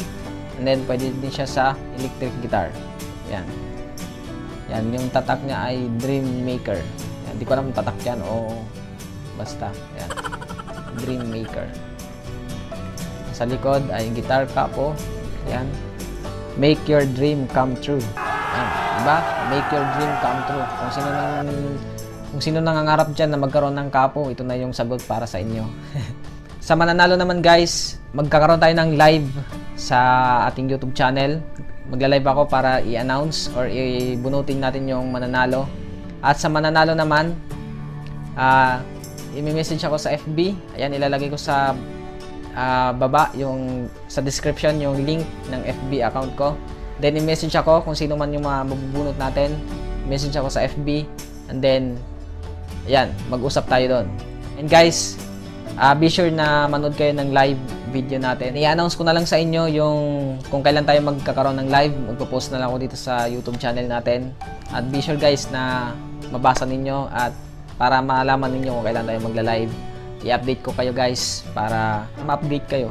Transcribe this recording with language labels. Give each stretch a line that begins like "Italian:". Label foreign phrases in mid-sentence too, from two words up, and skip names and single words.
English: And then,
Filipino: pwede din siya sa
English: electric guitar.
Filipino: Ayan. Ayan. Yung tatak niya ay Dream Maker. Ayan. Hindi ko alam kung tatak yan o basta. Ayan. Dream Maker. Sa likod ay guitar kapo. Ayan.
English: Make your dream come true.
Filipino: Ayan. Diba?
English: Make your dream come true.
Filipino: Kung sino nangangarap dyan na magkaroon ng kapo, ito na yung sagot para sa inyo. Sa mananalo naman guys, magkakaroon tayo ng live sa ating YouTube channel. Magla-live ako para i-announce or ibunutin natin yung mananalo. At sa mananalo naman, i-message ako sa FB. Ayan, ilalagay ko sa baba, yung sa description, yung link ng FB account ko. Then, i-message ako kung sino man yung mabubunot natin. Message ako sa FB.
English: And then,
Filipino: ayan, mag-usap tayo doon.
English: And guys, be sure
Filipino: na manood kayo ng
English: live video
Filipino: natin. I-announce ko na lang sa inyo yung kung kailan tayo magkakaroon ng live. Magpo-post na lang ako dito sa YouTube channel natin. At
English: be sure guys
Filipino: na mabasa ninyo at para malaman ninyo kung kailan tayo magla-live. I-update ko kayo guys para ma-update kayo.